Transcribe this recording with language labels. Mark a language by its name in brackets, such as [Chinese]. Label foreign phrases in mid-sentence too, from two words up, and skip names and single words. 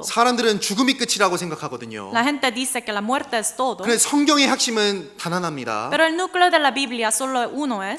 [Korean] 사람들은 죽음이 끝이라고 생각하거든요. [Spanish] La gente dice que la muerte es todo. [Korean] 그런데 성경의 핵심은 단언합니다. [Spanish] Pero el núcleo de la Biblia solo uno es.